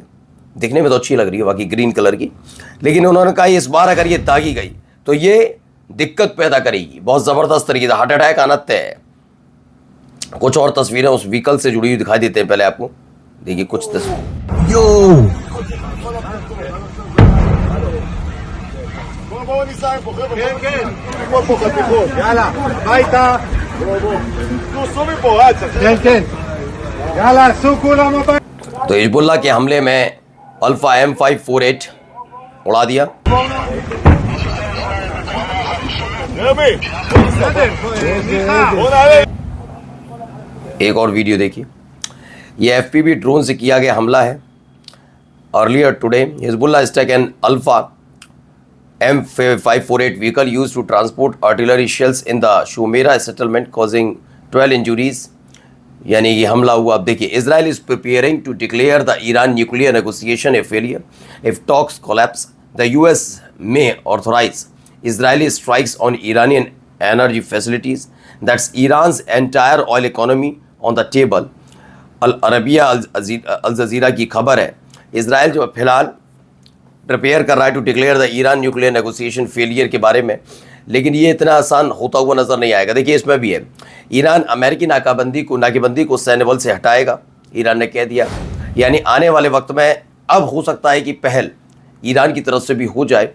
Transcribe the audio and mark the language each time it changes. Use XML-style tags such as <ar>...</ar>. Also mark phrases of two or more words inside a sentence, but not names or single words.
<hi>दिखने में तो अच्छी लग रही है बाकी</hi> <en>green colour</en> <hi>की, लेकिन उन्होंने कहा इस बार अगर ये दागी गई तो ये दिक्कत पैदा करेगी, बहुत ज़बरदस्त तरीके से</hi> <en>heart attack</en> <hi>आना तय है। कुछ और तस्वीरें उस व्हीकल से जुड़ी हुई दिखाई देते हैं। पहले आपको देखिए कुछ तस्वीर। यो</hi> <he>בואו ניסע פה, חבר'ה. כן, כן. נגמור פה חתיכות. יאללה, הביתה. בואו. סעו מפה, רצה. כן, כן. יאללה, סעו כולם הביתה.</he> <hi>तो हिजबुल्लाह के हमले में अल्फा M548 उड़ा दिया।</hi> <he>רבי. בסדר. בואו נעלה.</he> <hi>एक और वीडियो देखिए, ये FPV ड्रोन से किया गया हमला है।</hi> <en>earlier today Hezbollah struck an Alpha M548 vehicle used to transport artillery shells in the Shumera settlement causing 12 injuries।</en> <hi>यानी ये हमला हुआ। अब देखिए,</hi> <en>Israel is preparing to declare the Iran nuclear negotiation a failure if talks collapse. The US may authorize Israeli strikes on Iranian energy facilities. That's Iran's entire oil economy on the table।</en> <hi>अल अरबिया अल जजीरा की खबर है, इसराइल जो फिलहाल प्रिपेयर कर रहा है</hi> <en>to declare the Iran nuclear negotiation failure</en> <hi>के बारे में। लेकिन ये इतना आसान होता हुआ नजर नहीं आएगा। देखिए इसमें भी है, ईरान अमेरिकी नाकाबंदी को सैन्य बल से हटाएगा, ईरान ने कह दिया। यानी आने वाले वक्त में अब हो सकता है कि पहल ईरान की तरफ से भी हो जाए।</hi>